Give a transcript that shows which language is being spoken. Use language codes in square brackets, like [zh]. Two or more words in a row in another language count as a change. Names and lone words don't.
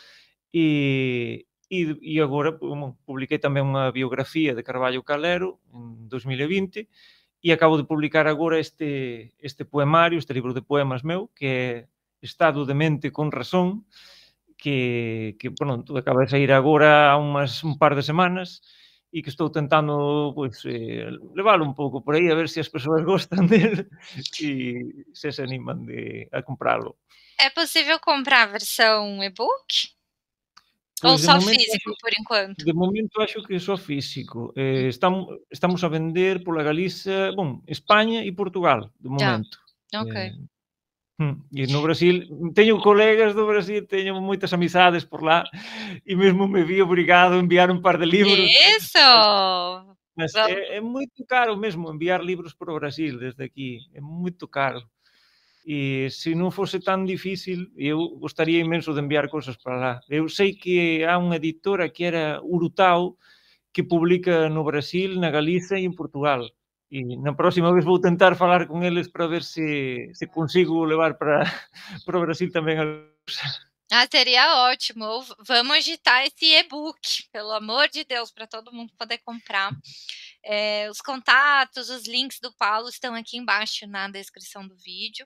[gl] E agora publiquei tamén unha biografía de Carballo Calero en 2020 e acabo de publicar agora este poemario, este libro de poemas meu, que é Estado de mente con razón, que pronto, acaba de sair agora há un par de semanas e que estou tentando pois, levalo un pouco por aí a ver se as persoas gostan dele e se animan a compralo. [pt] É possível comprar a versão e-book? Ou [gl] Pois [pt] só físico, por enquanto? [gl] de momento acho que só físico. Estamos a vender pola Galiza, España e Portugal, de [pt] Já, [gl] momento. [pt] ok. [gl] Eh, e no Brasil, teño colegas do Brasil, teño moitas amizades por lá e mesmo me vi obrigado a enviar un par de libros, [pt] Isso! [gl] mas [pt] Vamos. [gl] é moito caro mesmo enviar libros para o Brasil desde aquí, é moito caro. E se non fose tan difícil, eu gostaría imenso de enviar cousas para lá. Eu sei que há unha editora que era Urutao, que publica no Brasil, na Galiza e en Portugal. E na próxima vez vou tentar falar con eles para ver se consigo levar para para o Brasil tamén a [pt] Ah, seria ótimo. Ou vamos agitar esse e-book, pelo amor de Deus, para todo mundo poder comprar. Os contatos, os links do Paulo estão aqui embaixo na descrição do vídeo.